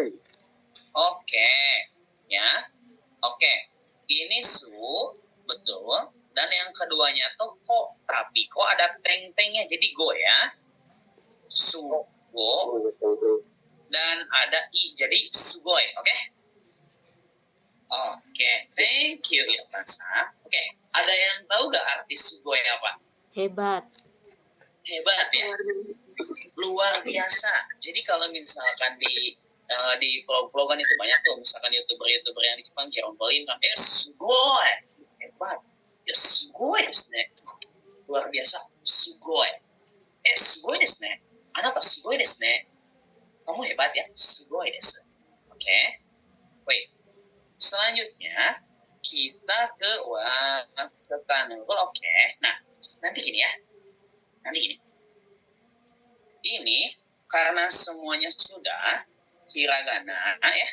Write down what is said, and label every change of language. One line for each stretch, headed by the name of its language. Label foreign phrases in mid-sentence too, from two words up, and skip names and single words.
Indonesian: oke ya. Oke, ini betul. Dan yang keduanya tuh tapi kok ada teng-tengnya, jadi go ya. Go. Dan ada i, jadi sugoi, oke? Oke,
English: thank you Irfansa.
Indonesian: Oke, ada yang tahu gak arti sugoi apa? Hebat. Hebat ya, luar biasa. Jadi kalau misalkan di vlog-vlogan itu banyak tuh, misalkan youtuber yang di Jepang jerompolin kan,
Japanese: すごい、hebat、すごいですね,
Indonesian: luar biasa,
Japanese: すごい、すごいですね、あなたすごいですね,
Indonesian: kamu hebat ya,
Japanese: すごいです.
Indonesian: Oke, wait. Selanjutnya kita ke Kanugul. Oke, nah nanti gini ya. Ini karena semuanya sudah hiragana ya.